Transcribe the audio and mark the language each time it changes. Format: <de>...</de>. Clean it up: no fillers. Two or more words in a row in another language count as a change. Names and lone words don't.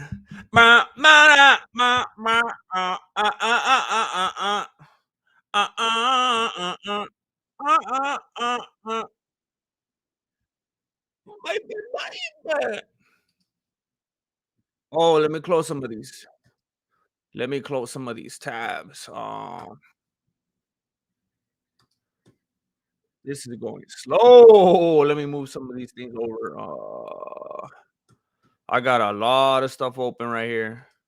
<en>Ma, ma, ma, ma, uh, uh, uh, uh, baby, baby. Oh, let me close some of these. Let me close some of these tabs. This is going slow. Let me move some of these things over. I got a lot of stuff open right here.</en>